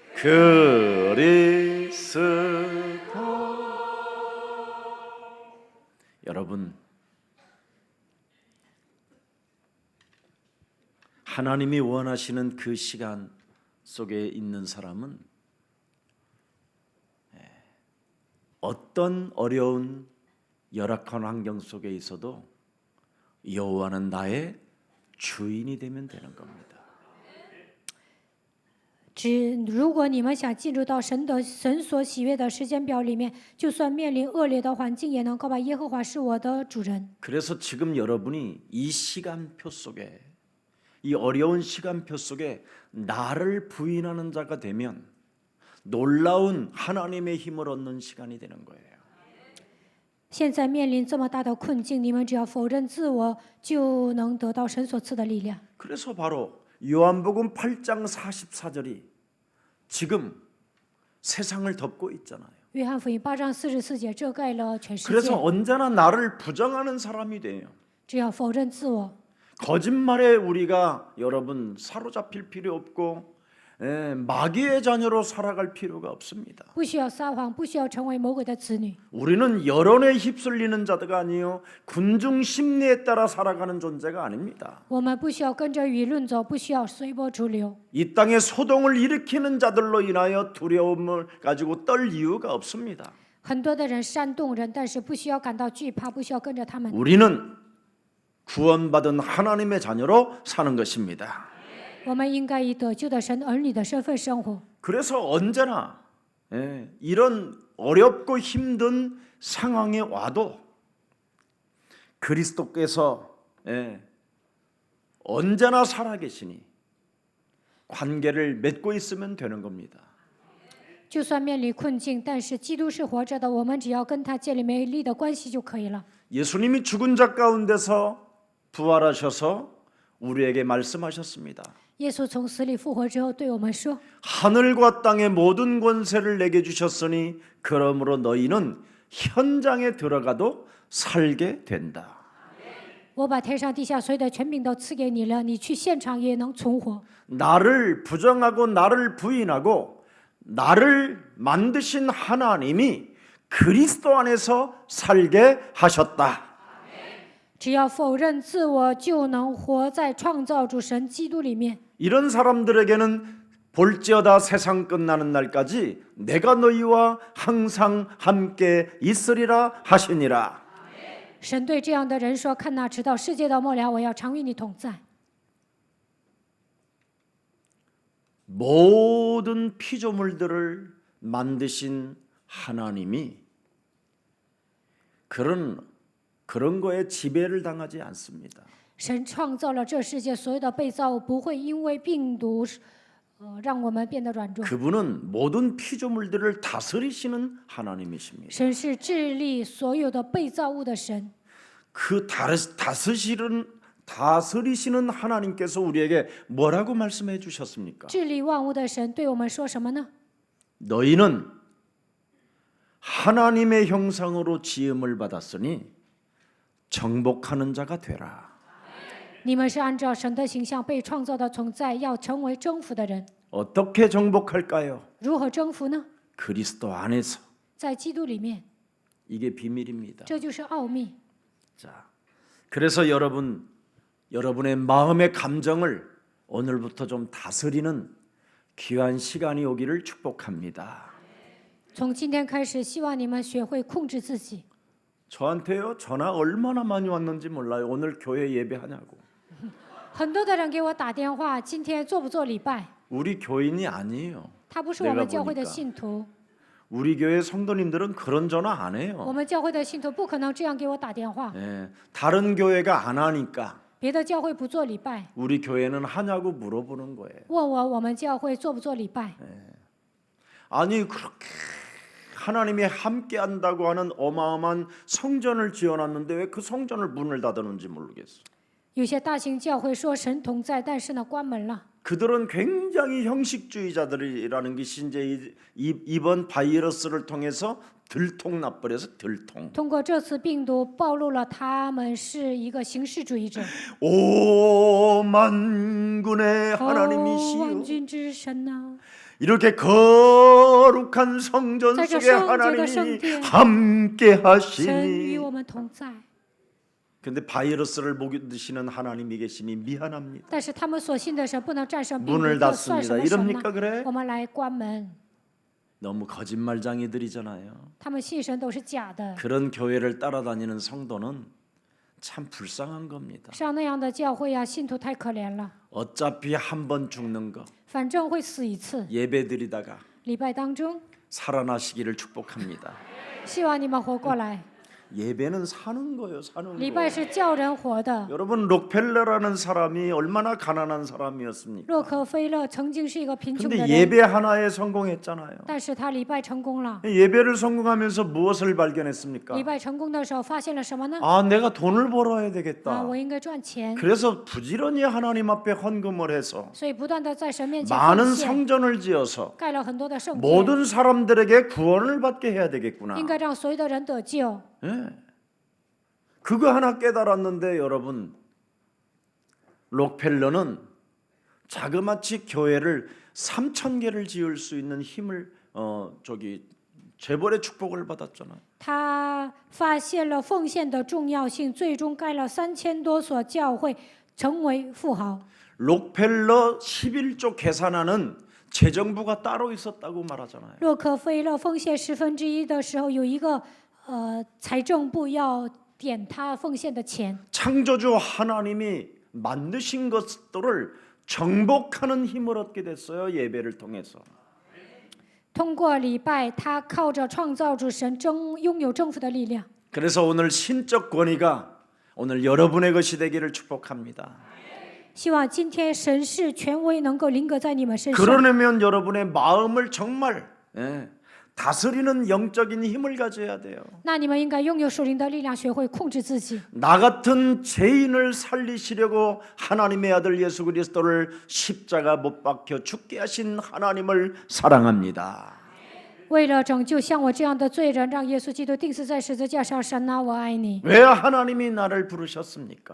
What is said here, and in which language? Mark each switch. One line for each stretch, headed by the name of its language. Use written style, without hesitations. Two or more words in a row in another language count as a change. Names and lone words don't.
Korean: 그리스도 여러분 하나님이 원하시는 그 시간 속에 있는 사람은 어떤 어려운 열악한 환경 속에 있어도 여호와는 나의 주인이 되면 되는 겁니다.
Chinese: 如果你们想进入到神所喜悦的时间表里面，就算面临恶劣的环境，也能够把耶和华是我的主人。
Korean: 그래서 지금 여러분이 이 시간표 속에 이 어려운 시간표 속에 나를 부인하는 자가 되면 놀라운 하나님의 힘을 얻는 시간이 되는 거예요.
Chinese: 现在面临这么大的困境，你们只要否认自我，就能得到神所赐的力量。
Korean: 그래서 바로 요한복음 8장 44절이 지금 세상을 덮고 있잖아요.
Chinese: 约翰福音8章44节遮盖了全世
Korean: 그래서
Chinese: 界。
Korean: 언제나 나를 부정하는 사람이 돼요.
Chinese: 只要否认自我，
Korean: 거짓말에 우리가 여러분 사로잡힐 필요 없고 마귀의 자녀로 살아갈 필요가 없습니다.
Chinese: 不需要撒谎，不需要成为魔鬼的子女。
Korean: 우리는 여론에 휩쓸리는 자가 아니요 군중 심리에 따라 살아가는 존재가 아닙니다.
Chinese: 我们不需要跟着舆论走，不需要随波逐流。
Korean: 이 땅에 소동을 일으키는 자들로 인하여 두려움을 가지고 떨 이유가 없습니다.
Chinese: 很多的人煽动人，但是不需要感到惧怕，不需要跟着他们。
Korean: 우리는 구원받은 하나님의 자녀로 사는 것입니다.
Chinese: 我们应该以得救的神儿女的身份生活。
Korean: 그래서 언제나 이런 어렵고 힘든 상황에 와도 그리스도께서 언제나 살아계시니 관계를 맺고 있으면 되는 겁니다.
Chinese: 就算面临困境，但是基督是活着的，我们只要跟他建立美丽的关系就可以了。
Korean: 예수님이 죽은 자 가운데서 부활하셔서 우리에게 말씀하셨습니다.
Chinese: 耶稣从死里复活之后，对我们说：
Korean: 하늘과 땅의 모든 권세를 내게 주셨으니 그러므로 너희는 현장에 들어가도 살게 된다.
Chinese: 我把天上地下所有的权柄都赐给你了，你去现场也能存活。
Korean: 나를 부정하고 나를 부인하고 나를 만드신 하나님이 그리스도 안에서 살게 하셨다.
Chinese: 只要否认自我，就能活在创造主神基督里面。
Korean: 이런 사람들에게는 볼지어다 세상 끝나는 날까지 내가 너희와 항상 함께 있으리라 하시니라.
Chinese: 神对这样的人说：“看哪，直到世界的末了，我要常与你同在。”
Korean: 모든 피조물들을 만드신 하나님이 그런 거에 지배를 당하지 않습니다.
Chinese: 神创造了这世界所有的被造物，不会因为病毒，让我们变得软弱。
Korean: 그분은 모든 피조물들을 다스리시는 하나님이십니다.
Chinese: 神是治理所有的被造物的神。
Korean: 그 다스리시는 하나님께서 우리에게 뭐라고 말씀해 주셨습니까?
Chinese: 治理万物的神对我们说什么呢？
Korean: 너희는 하나님의 형상으로 지음을 받았으니 정복하는 자가 되라.
Chinese: 你们是按照神的形象被创造的存在，要成为征服的人。
Korean: 어떻게 정복할까요?
Chinese: 如何征服呢？
Korean: 그리스도 안에서.
Chinese: 在基督里面，
Korean: 이게 비밀입니다.
Chinese: 这就是奥秘。
Korean: 자, 그래서 여러분의 마음의 감정을 오늘부터 좀 다스리는 귀한 시간이 오기를 축복합니다.
Chinese: 从今天开始，希望你们学会控制自己。
Korean: 저한테요 전화 얼마나 많이 왔는지 몰라요. 오늘 교회 예배하냐고.
Chinese: 很多的人给我打电话，今天做不做礼拜？
Korean: 우리 교인이 아니에요.
Chinese: 他不是我们
Korean: 내가
Chinese: 教会的
Korean: 보니까
Chinese: 信徒，
Korean: 우리 교회 성도님들은 그런 전화 안
Chinese: 我
Korean: 해요.
Chinese: 们教会的信徒不可能这样给我打电话。
Korean: 예, 다른 교회가 안 하니까
Chinese: 别的教会不做礼拜，
Korean: 우리 교회는 하냐고 물어보는 거예요.
Chinese: 问我们教会做不做礼拜？
Korean: 아니 그렇게 하나님이 함께 한다고 하는 어마어마한 성전을 지어놨는데 왜 그 성전을 문을 닫았는지 모르겠어.
Chinese: 有些大型教会说神同在，但是呢关门了。
Korean: 그들은 굉장히 형식주의자들이라는 것이 이제 이번 바이러스를 통해서 들통나버려서 들통.
Chinese: 通过这次病毒暴露了他们是一个形式主义者。
Korean: 오 만군의
Chinese: 哦，万
Korean: 하나님이시여.
Chinese: 军之神呐、
Korean: 이렇게 거룩한 성전
Chinese: 在这
Korean: 속에
Chinese: 圣洁的圣
Korean: 하나님이
Chinese: 殿，
Korean: 함께
Chinese: 神与
Korean: 하시니.
Chinese: 我们同在。
Korean: 근데 바이러스를 먹이시는 하나님이 계시니 미안합니다.
Chinese: 但是他们所信的神不能战胜病毒，
Korean: 문을
Chinese: 这算什
Korean: 닫습니다.
Chinese: 么神
Korean: 이럽니까
Chinese: 呢？
Korean: 그래?
Chinese: 我们来关门。
Korean: 너무 거짓말쟁이들이잖아요.
Chinese: 他们信神都是假的，
Korean: 그런 교회를 따라다니는 성도는 참 불쌍한 겁니다.
Chinese: 上那样的教会啊，信徒太可怜了。
Korean: 어차피 한 번 죽는 거
Chinese: 反正会死一次。
Korean: 예배드리다가
Chinese: 礼拜当中，
Korean: 살아나시기를 축복합니다.
Chinese: 希望你们活过来。
Korean: 예배는 사는 거예요, 사는
Chinese: 礼拜
Korean: 거.
Chinese: 是叫人活的。
Korean: 여러분 록펠러라는 사람이 얼마나 가난한 사람이었습니까?
Chinese: 洛克菲勒曾经是一个贫穷的
Korean: 근데
Chinese: 人，
Korean: 예배 하나에 성공했잖아요.
Chinese: 但是他礼拜成功了。
Korean: 예배를 성공하면서 무엇을 발견했습니까?
Chinese: 礼拜成功的时候，发现了什么呢？
Korean: 아, 내가 돈을 벌어야
Chinese: 啊，
Korean: 되겠다.
Chinese: 我应该赚钱，
Korean: 그래서 부지런히 하나님 앞에 헌금을 해서
Chinese: 所以不断的在神面前
Korean: 많은
Chinese: 奉献，
Korean: 성전을 지어서
Chinese: 盖了很多的圣殿，
Korean: 모든 사람들에게 구원을 받게 해야 되겠구나.
Chinese: 应该让所有的人得救。
Korean: 예. 그거 하나 깨달았는데 여러분, 록펠러는 자그마치 교회를 3,000개를 지을 수 있는 힘을 재벌의 축복을 받았잖아요.
Chinese: 他发现了奉献的重要性，最终盖了3000多所教会，成为富豪。
Korean: 록펠러 11조 계산하는 재정부가 따로 있었다고 말하잖아요.
Chinese: 洛克菲勒奉献1/10的时候，有一个财政部要点他奉献的钱。
Korean: 창조주 하나님이 만드신 것들을 정복하는 힘을 얻게 됐어요. 예배를 통해서.
Chinese: 通过礼拜，他靠着创造主神拥有征服的力量。
Korean: 그래서 오늘 신적 권위가 오늘 여러분의 것이 되기를 축복합니다.
Chinese: 希望今天神是权威能够临格在你们身上，
Korean: 그러려면 여러분의 마음을 정말 다스리는 영적인 힘을 가져야 돼요.
Chinese: 那你们应该拥有属灵的力量，学会控制自己。
Korean: 나 같은 죄인을 살리시려고 하나님의 아들 예수 그리스도를 십자가 못 박혀 죽게 하신 하나님을 사랑합니다.
Chinese: 为了拯救像我这样的罪人，让耶稣基督钉死在十字架上，神啊，我爱你。
Korean: 왜 하나님이 나를 부르셨습니까?